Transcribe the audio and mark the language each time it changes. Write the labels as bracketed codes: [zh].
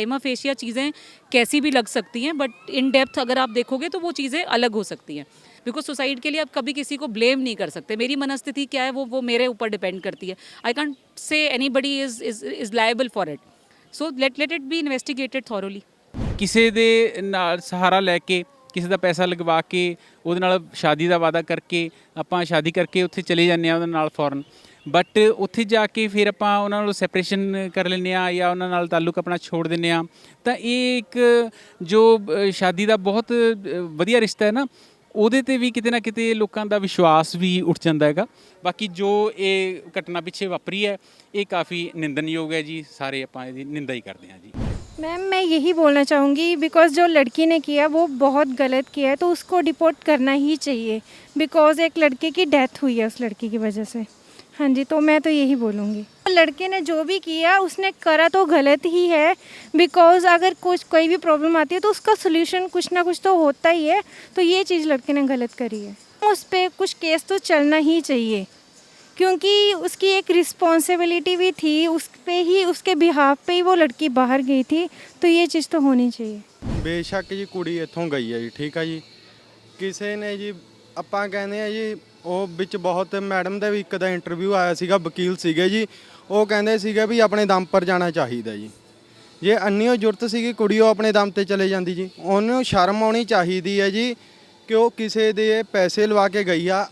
[hi] Prima fascia चीज़ें कैसी भी लग सकती हैं, बट इन डेप्थ अगर आप देखोगे तो वो चीज़ें अलग हो सकती हैं। बिकॉज सुसाइड के लिए आप कभी किसी को ब्लेम नहीं कर सकते। मेरी मनस्थिति क्या है वो मेरे ऊपर डिपेंड करती है। [en] I can't say anybody is liable for it, so let it be investigated thoroughly. [pa] ਕਿਸੇ ਦੇ ਨਾਲ ਸਹਾਰਾ ਲੈ ਕੇ, ਕਿਸੇ ਦਾ ਪੈਸਾ ਲਗਵਾ ਕੇ, ਉਹਦੇ ਨਾਲ ਸ਼ਾਦੀ ਦਾ ਵਾਅਦਾ ਕਰਕੇ ਆਪਾਂ ਸ਼ਾਦੀ ਕਰਕੇ ਉੱਥੇ ਚਲੇ ਜਾਂਦੇ ਹਾਂ ਉਹਦੇ ਨਾਲ ਫੌਰਨ, ਬਟ ਉੱਥੇ ਜਾ ਕੇ ਫਿਰ ਆਪਾਂ ਉਹਨਾਂ ਨਾਲ ਸੈਪਰੇਸ਼ਨ ਕਰ ਲੈਂਦੇ ਹਾਂ ਜਾਂ ਉਹਨਾਂ ਨਾਲ ਤਾਲੁਕ ਆਪਣਾ ਛੋੜ ਦਿੰਦੇ ਹਾਂ, ਤਾਂ ਇਹ ਇੱਕ ਜੋ ਸ਼ਾਦੀ ਦਾ ਬਹੁਤ ਵਧੀਆ ਰਿਸ਼ਤਾ ਹੈ ਨਾ, ਉਹਦੇ 'ਤੇ ਵੀ ਕਿਤੇ ਨਾ ਕਿਤੇ ਲੋਕਾਂ ਦਾ ਵਿਸ਼ਵਾਸ ਵੀ ਉੱਠ ਜਾਂਦਾ ਹੈਗਾ। ਬਾਕੀ ਜੋ ਇਹ ਘਟਨਾ ਪਿੱਛੇ ਵਾਪਰੀ ਹੈ ਇਹ ਕਾफ़ी ਨਿੰਦਣਯੋਗ है जी, ਸਾਰੇ ਆਪਾਂ ਇਹਦੀ ਨਿੰਦਾ ਹੀ ਕਰਦੇ ਹਾਂ जी। [hi] मैम मैं यही बोलना चाहूँगी, बिकॉज़ जो लड़की ने किया वो बहुत गलत किया है, तो उसको डिपोर्ट करना ही चाहिए। बिकॉज़ एक लड़के की डेथ हुई है उस लड़की की वजह से, हाँ जी, तो मैं तो यही बोलूँगी, लड़के ने जो भी किया उसने करा तो गलत ही है। बिकॉज अगर कोई भी प्रॉब्लम आती है तो उसका सोल्यूशन कुछ ना कुछ तो होता ही है। तो ये चीज़ लड़के ने गलत करी है, उस पर कुछ केस तो चलना ही चाहिए, क्योंकि उसकी एक रिस्पॉन्सिबिलिटी भी थी, उस पे ही, उसके बिहाफ पे ही वो लड़की बाहर गई थी। तो ये चीज़ तो होनी चाहिए। [pa] ਬੇਸ਼ੱਕ ਜੀ ਕੁੜੀ ਇੱਥੋਂ ਗਈ ਹੈ ਜੀ, ਠੀਕ ਆ ਜੀ। ਕਿਸੇ ਨੇ ਜੀ ਆਪਾਂ ਕਹਿੰਦੇ ਆ ਜੀ, ਉਹ ਵਿੱਚ ਬਹੁਤ ਮੈਡਮ ਦਾ ਵੀ ਇੱਕ ਦਾ ਇੰਟਰਵਿਊ ਆਇਆ ਸੀਗਾ, ਵਕੀਲ ਸੀਗੇ ਜੀ, ਉਹ ਕਹਿੰਦੇ ਸੀਗੇ ਵੀ ਆਪਣੇ ਦਮ ਪਰ ਜਾਣਾ ਚਾਹੀਦਾ ਜੀ। ਜੇ ਅੰਨੀਓ ਜ਼ਰੂਰਤ ਸੀਗੀ ਕੁੜੀ ਉਹ ਆਪਣੇ ਦਮ ਤੇ ਚਲੇ ਜਾਂਦੀ ਜੀ। ਉਹਨੂੰ ਸ਼ਰਮ ਆਉਣੀ ਚਾਹੀਦੀ ਹੈ ਜੀ ਕਿ ਉਹ ਕਿਸੇ ਦੇ ਪੈਸੇ ਲਵਾ ਕੇ ਗਈ ਆ।